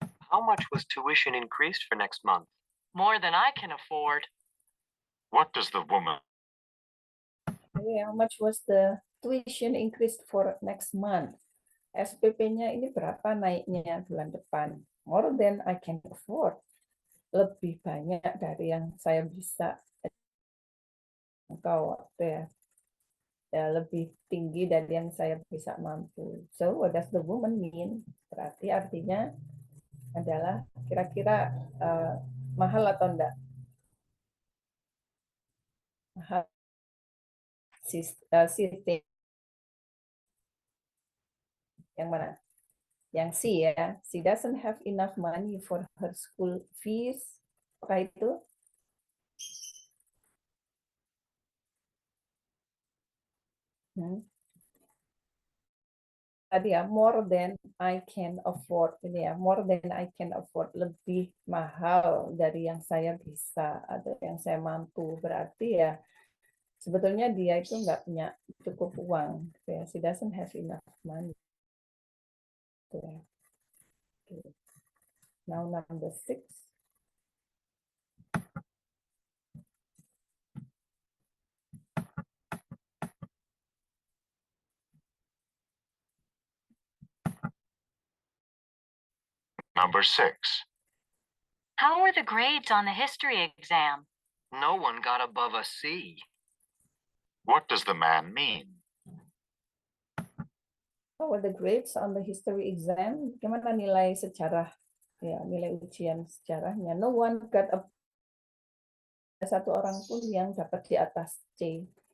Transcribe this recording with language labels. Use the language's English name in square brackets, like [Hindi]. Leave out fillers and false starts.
[English] How much was tuition increased for next month? More than I can afford. What does the woman? How much was the tuition increased for next month? [Indonesian] SPP-nya ini berapa naiknya bulan depan? [English] More than I can afford. [Indonesian] Lebih banyak dari yang saya bisa. Atau ya, lebih tinggi dari yang saya bisa mampu. [English] So what does the woman mean? [Indonesian] Berarti artinya adalah kira-kira mahal atau enggak? Mahal. Sistem. Yang mana? Yang C ya. [English] She doesn't have enough money for her school fees. [Indonesian] Apakah itu? Tadi ya, [English] more than I can afford. [Indonesian] Ini ya, [English] more than I can afford. [Indonesian] Lebih mahal dari yang saya bisa atau yang saya mampu. Berarti ya, sebetulnya dia itu nggak punya cukup uang. Ya. [English] She doesn't have enough money. Now number 6. Number 6. How were the grades on the history exam? No one got above a C. What does the man mean? How were the grades on the history exam? [Indonesian] Bagaimana nilai sejarah? Ya, nilai ujian sejarahnya. [English] No one got a [Indonesian] satu orang pun yang dapat di atas C.